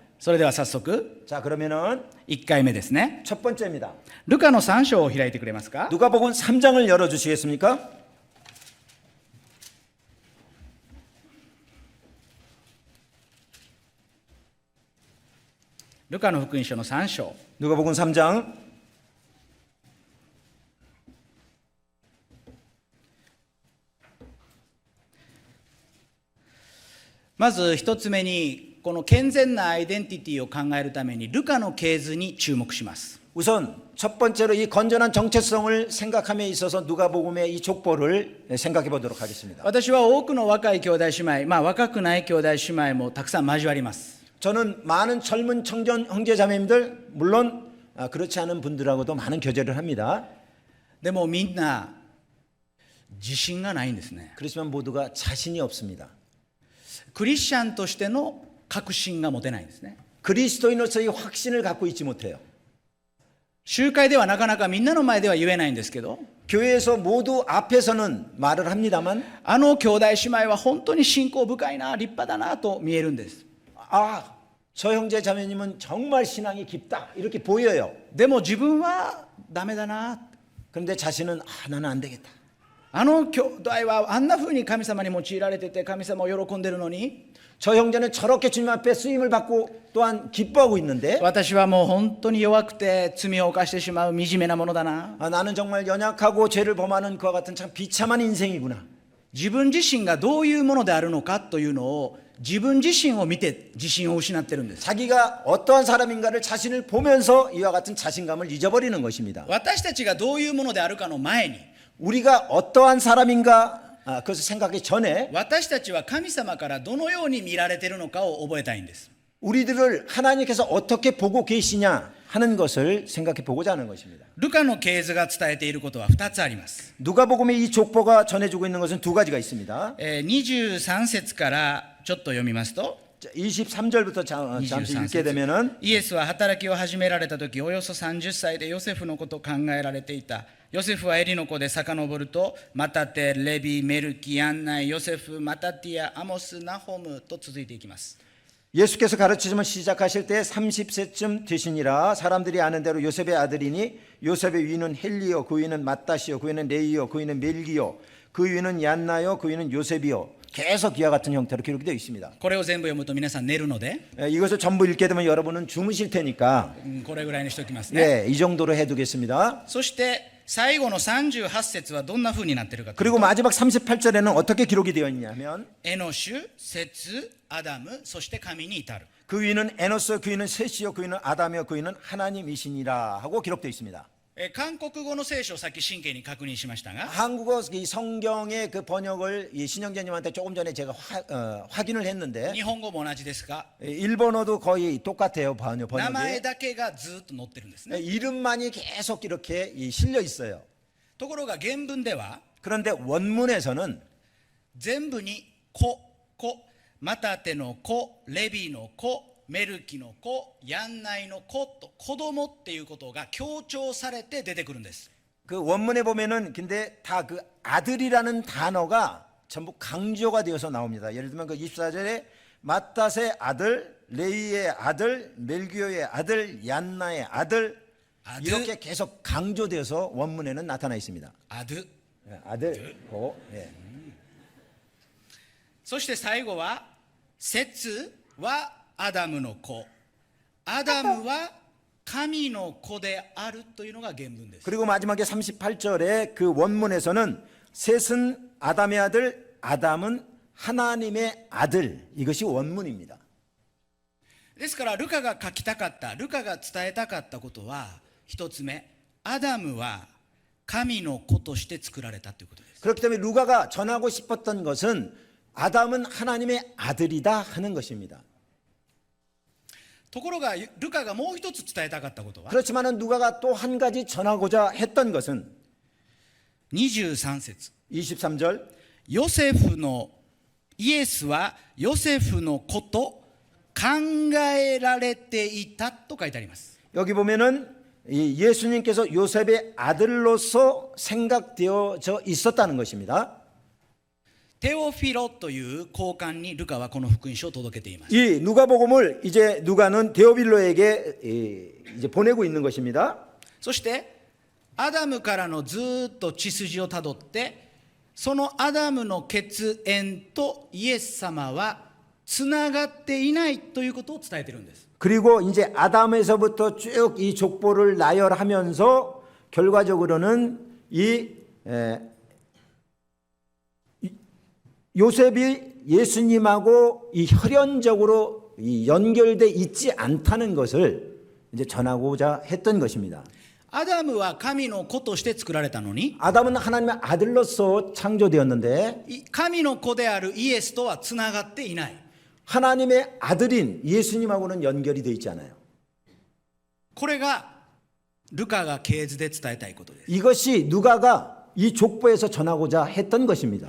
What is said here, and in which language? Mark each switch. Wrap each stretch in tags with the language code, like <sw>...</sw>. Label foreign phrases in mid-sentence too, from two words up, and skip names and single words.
<ja>それでは早速</ja> <ko>자, 그러면은</ko> <ja>1 回目ですね。</ja> <ko>첫 번째입니다.</ko> <ja>ルカの3章を開いてくれますか。</ja> <ko>누가복음 3장을 열어 주시겠습니까?</ko> <ja>ルカの福音書の3章。</ja> <ko>누가복음 3장</ko> <ja>まず一つ目に、この健全なアイデンティティを考えるためにルカの系図に注目します。</ja> <ko>우선 첫 번째로 이 건전한 정체성을 생각함에 있어서 누가복음의 이 족보를 생각해 보도록 하겠습니다.</ko> <ja>私は多くの若い兄弟姉妹、若くない兄弟姉妹もたくさん交わります。</ja> <ko>저는 많은 젊은 청년 형제자매님들 물론 그렇지 않은 분들하고도 많은 교제를 합니다.</ko> <ja>でもみんな自信がないんですね。</ja> <ko>그렇지만 모두가 자신이 없습니다.</ko> <ja>クリスチャンとしての確信が持てないんですね。</ja> <ko>그리스도인으로서의 확신을 갖고 있지 못해요.</ko> <ja>集会ではなかなかみんなの前では言えないんですけど、</ja> <ko>교회에서 모두 앞에서는 말을 합니다만</ko> <ja>あの兄弟姉妹は本当に信仰深いな、立派だなと見えるんです。</ja> <ko>아, 저 형제 자매님은 정말 신앙이 깊다 이렇게 보여요.</ko> <ja>でも自分はダメだな。</ja> <ko>그런데 자신은 나는 안 되겠다.</ko> <ja>あの兄弟はあんな風に神様に用いられてて神様を喜んでるのに、</ja> <ko>저 형제는 저렇게 주님 앞에 쓰임을 받고 또한 기뻐하고 있는데</ko> <ja>私はもう本当に弱くて罪を犯してしまう惨めなものだな。</ja> <ko>나는 정말 연약하고 죄를 범하는 그와 같은 참 비참한 인생이구나.</ko> <ja>自分自身がどういうものであるのかというのを自分自身を見て自信を失ってるんです。</ja> <ko>자기가 어떠한 사람인가를 자신을 보면서 이와 같은 자신감을 잊어버리는 것입니다.</ko> <ja>私たちがどういうものであるかの前に、</ja> <ko>우리가 어떠한 사람인가 그것을 생각하기 전에</ko> <ja>私たちは神様からどのように見られているのかを覚えたいんです。</ja> <ko>우리들을 하나님께서 어떻게 보고 계시냐 하는 것을 생각해 보고자 하는 것입니다.</ko> <ja>ルカの系図が伝えていることは2つあります。</ja> <ko>누가복음의 이 족보가 전해주고 있는 것은 두 가지가 있습니다.</ko> <ja>23 節からちょっと読みますと、</ja> <ko>23절부터 잠시 읽게 되면은</ko> <ja>イエスは働きを始められた時、およそ30歳でヨセフのことを考えられていた。ヨセフはエリの子で遡ると、マタテ、レビ、メルキ、アンナイ、ヨセフ、マタティア、アモス、ナホムと続いていきます。</ja> <ko>예수께서 가르치심을 시작하실 때 30세쯤 되시니라. 사람들이 아는 대로 요셉의 아들이니 요셉의 위는 헬리요, 그 위는 마따시요, 그 위는 레이요, 그 위는 멜기요, 그 위는 얀나요, 그 위는 요셉이요. 계속 이와 같은 형태로 기록이 되어 있습니다.</ko> <ja>これを全部読むと皆さん寝るので、</ja> <ko>이것을 전부 읽게 되면 여러분은 주무실 테니까</ko> <ja>これぐらいにしておきますね。</ja> <ko>이 정도로 해두겠습니다.</ko> <ja>そして最後の38節はどんな風になっているかという</ja> <ko>그리고</ko> <ja>と、</ja> <ko>마지막 38절에는 어떻게 기록이 되어 있냐면</ko> <ja>エノシュ、セツ、アダム、そして神に至る。</ja> <ko>그 위는 에노스, 그 위는 셋이요, 그 위는 아담이요, 그 위는 하나님이시니라 하고 기록되어 있습니다.</ko> <ja>韓国語の聖書をさっき真剣に確認しましたが、</ja> <ko>한국어 이 성경의 그 번역을 이 신영재님한테 조금 전에 제가 확인을 했는데</ko> <ja>日本語も同じですが、</ja> <ko>일본어도 거의 똑같아요.</ko> <ja>名前</ja> <ko>번역이</ko> <ja>だけがずっと載ってるんですね。</ja> <ko>이름만이 계속 이렇게 실려 있어요.</ko> <ja>ところが原文では</ja> <ko>그런데 원문에서는</ko> <ja>全部に子、マタテの子、レビの子、メルキの子、ヤンナイの子と子供っていうことが強調されて出てくるんです。</ja> <ko>그 원문에 보면은 근데 다 그 아들이라는 단어가 전부 강조가 되어서 나옵니다. 예를 들면 그 24절에 마탓의 아들, 레이의 아들, 멜기오의 아들, 얀나의 아들 이렇게 계속 강조되어서 원문에는 나타나 있습니다. アドゥ。 아들, 고, 예.</ko> <ja>そして最後は、セツはアダムの子、アダムは神の子であるというのが原文です。</ja> <ko>그리고 마지막에 38절에 그 원문에서는 셋은 아담의 아들, 아담은 하나님의 아들. 이것이 원문입니다.</ko> <ja>ですからルカが書きたかった、ルカが伝えたかったことは、一つ目、アダムは神の子として作られたということです。</ja> <ko>그렇기 때문에 루가가 전하고 싶었던 것은 아담은 하나님의 아들이다 하는 것입니다.</ko> <ja>ところがルカがもう一つ伝えたかったことは</ja> <ko>그렇지만은 누가가 또 한 가지 전하고자 했던 것은</ko> <ja>23節</ja> <ko>23절</ko> <ja>ヨセフのイエスはヨセフの子と考えられていたと書いてあります。</ja> <ko>여기 보면은 이 예수님께서 요셉의 아들로서 생각되어져 있었다는 것입니다.</ko> <ja>テオフィロという交換にルカはこの福音書を届けています。</ja> <ko>이 누가복음을 이제 누가는 데오빌로에게 이제 보내고 있는 것입니다.</ko> <ja>そしてアダムからのずっと血筋をたどって、そのアダムの血縁とイエス様はつながっていないということを伝えているんです。</ja> <ko>그리고 이제 아담에서부터 쭉 이 족보를 나열하면서 결과적으로는 요셉이 예수님하고 이 혈연적으로 연결돼 있지 않다는 것을 이제 전하고자 했던 것입니다.</ko> <ja>アダムは神の子として作られたのに、</ja> <ko>아담은 하나님의 아들로서 창조되었는데</ko> <ja>神の子であるイエスとはつながっていない。</ja> <ko>하나님의 아들인 예수님하고는 연결이 되어 있지 않아요.</ko> <ja>これがルカが系図で伝えたいことです。</ja> <ko>이것이 누가가 이 족보에서 전하고자 했던 것입니다.</ko>